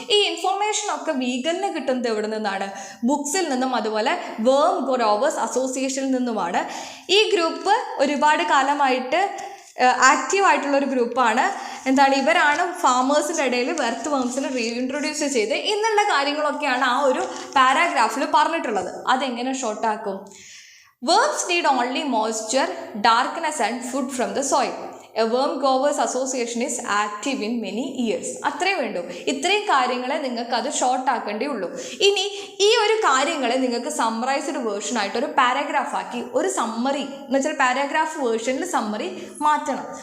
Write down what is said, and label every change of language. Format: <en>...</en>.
<ml>ഈ ഇൻഫർമേഷനൊക്കെ വീഗലിന് കിട്ടുന്നത് എവിടെ നിന്നാണ്? ബുക്സിൽ നിന്നും അതുപോലെ വേം ഗ്രോവേഴ്സ് അസോസിയേഷനിൽ നിന്നുമാണ്. ഈ ഗ്രൂപ്പ് ഒരുപാട് കാലമായിട്ട് ആക്റ്റീവായിട്ടുള്ളൊരു ഗ്രൂപ്പാണ്. എന്താണ്? ഇവരാണ് ഫാമേഴ്സിൻ്റെ ഇടയിൽ എർത്ത് വേംസിനെ റീഇൻട്രൊഡ്യൂസ് ചെയ്ത് എന്നുള്ള കാര്യങ്ങളൊക്കെയാണ് ആ ഒരു പാരാഗ്രാഫിൽ പറഞ്ഞിട്ടുള്ളത്. അതെങ്ങനെ ഷോർട്ടാക്കും?</ml> <en>Worms need only moisture, darkness and food from the soil. A worm growers association is active in many years.</en> <ml>അത്രയും വേണ്ടു. ഇത്രയും കാര്യങ്ങളെ നിങ്ങൾക്ക് അത് ഷോർട്ട് ആക്കേണ്ടേ ഉള്ളൂ. ഇനി ഈ ഒരു കാര്യങ്ങളെ നിങ്ങൾക്ക് സമ്മറൈസ്ഡ് വേർഷൻ ആയിട്ട് ഒരു പാരാഗ്രാഫ് ആക്കി ഒരു സമ്മറി എന്ന് വെച്ചാൽ പാരാഗ്രാഫ് വേർഷനിൽ സമ്മറി മാറ്റണം.</ml>